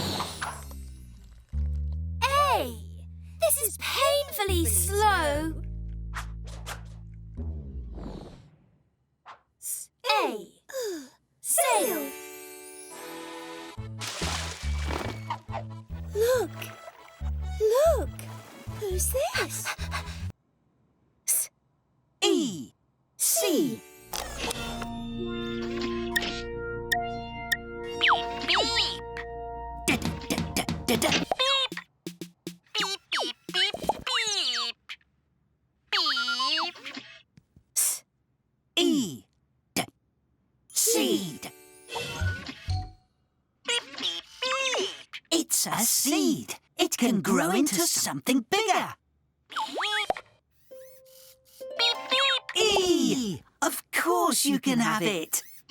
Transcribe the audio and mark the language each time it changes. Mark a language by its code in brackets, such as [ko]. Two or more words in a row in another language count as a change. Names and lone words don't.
[en] A. This is painfully slow. A. Sail. Look. Look. Who's this? E. C. E. Seed. It's a seed. It can grow into something bigger. E. Of course you can have it.